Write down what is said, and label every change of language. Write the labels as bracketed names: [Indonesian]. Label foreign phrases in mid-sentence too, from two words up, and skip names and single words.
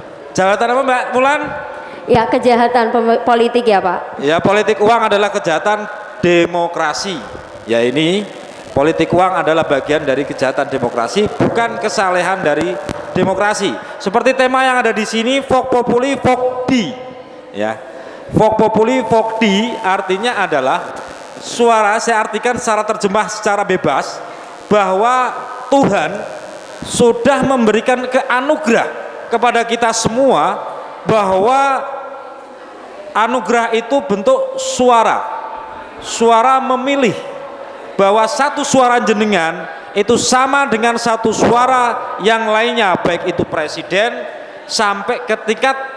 [Indonesian] kejahatan apa Mbak Mulan? Ya, kejahatan politik ya Pak. Ya, politik uang adalah kejahatan demokrasi. Ya, ini politik uang adalah bagian dari kejahatan demokrasi, bukan kesalehan dari demokrasi. Seperti tema yang ada di sini, [Latin] Vox Populi Vox Dei. [Indonesian] Ya, [Latin] Vox Populi Vox Dei [Indonesian] artinya adalah suara, saya artikan secara terjemah secara bebas, bahwa Tuhan sudah memberikan anugerah kepada kita semua, bahwa anugerah itu bentuk suara memilih, bahwa satu suara jenengan itu sama dengan satu suara yang lainnya, baik itu presiden sampai ke tingkat